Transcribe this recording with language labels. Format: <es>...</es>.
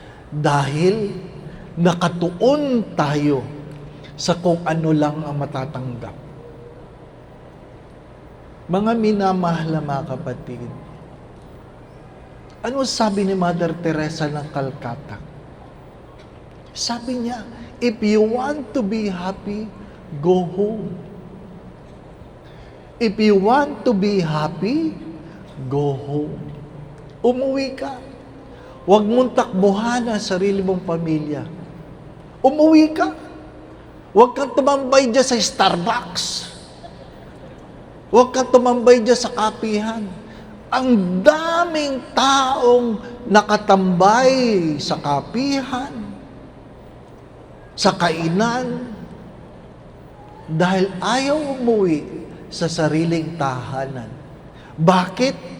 <tl>Dahil nakatuon tayo sa kung ano lang ang matatanggap. Mga minamahal na mga kapatid, ano sabi ni Mother Teresa ng Calcutta? Sabi niya,</tl> <en>if you want to be happy, go home. If you want to be happy, go home.</en> <tl>Umuwi ka. Huwag mong takbuhan ang sarili mong pamilya. Umuwi ka. Huwag kang tumambay dyan sa Starbucks. Huwag kang tumambay dyan sa kapihan. Ang daming taong nakatambay sa kapihan, sa kainan, dahil ayaw umuwi sa sariling tahanan. Bakit?</tl>